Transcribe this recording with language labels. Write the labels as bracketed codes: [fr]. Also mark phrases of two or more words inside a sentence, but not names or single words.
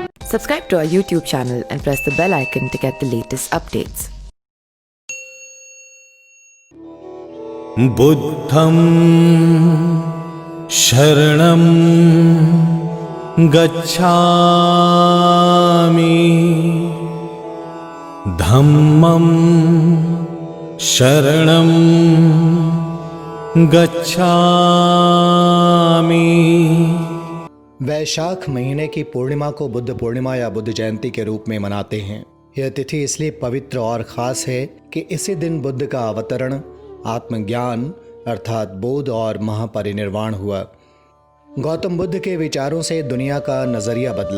[en] Subscribe to our YouTube channel and press the bell icon to get the latest updates. [pi] बुद्धं शरणं गच्छामि धम्मं शरणं गच्छामि। [hi] वैशाख महीने की पूर्णिमा को बुद्ध पूर्णिमा या बुद्ध जयंती के रूप में मनाते हैं। यह तिथि इसलिए पवित्र और खास है कि इसी दिन बुद्ध का अवतरण, आत्मज्ञान अर्थात बोध और महापरिनिर्वाण हुआ। गौतम बुद्ध के विचारों से दुनिया का नज़रिया बदला।